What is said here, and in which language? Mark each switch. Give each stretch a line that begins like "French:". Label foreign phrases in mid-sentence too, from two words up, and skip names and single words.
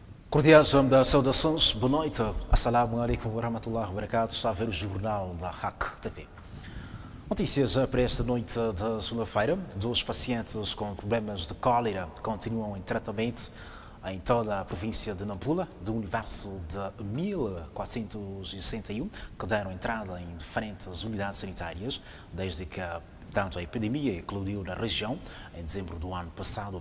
Portuguese: Cordiais da saudações, boa noite,
Arabic: السلام عليكم ورحمة الله وبركاته,
Portuguese: está a ver o jornal da RAC TV. Notícias para esta noite de segunda-feira: 2 pacientes com problemas de cólera continuam em tratamento em toda a província de Nampula, do universo de 1461, que deram entrada em diferentes unidades sanitárias, desde que tanto a epidemia eclodiu na região em dezembro do ano passado.